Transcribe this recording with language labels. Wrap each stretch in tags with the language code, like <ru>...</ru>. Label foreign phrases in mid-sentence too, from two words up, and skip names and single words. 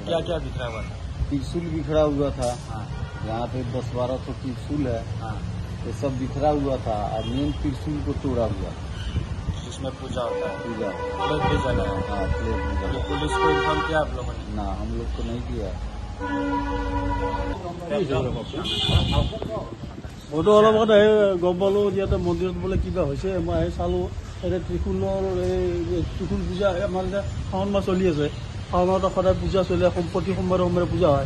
<hi>क्या क्या बिखरा हुआ था? त्रिशूल बिखरा हुआ था। हाँ। यहाँ पे 10-12 तो त्रिशूल है। हाँ। ये सब बिखरा हुआ था और मेन त्रिशूल को तोड़ा हुआ। इसमें पूजा होता है। पूजा प्लेट भी जला है। हाँ, प्लेट में जला। तो पुलिस को इन्फॉर्म किया आप लोगों ने? ना, हम लोग को नहीं किया।</hi> <as>মইতো অলপ আগত গম পালোঁ ইয়াতে মন্দিৰত বোলে কিবা হৈছে। মই আহি চালোঁ এতিয়া ত্ৰিশূলৰ ত্ৰিশূল পূজা আমাৰ এতিয়া শাওণ মাহ চলি আছে। শাওণ মাহত সদায় পূজা চলে, প্ৰতি সোমবাৰে সোমবাৰে পূজা হয়।</as>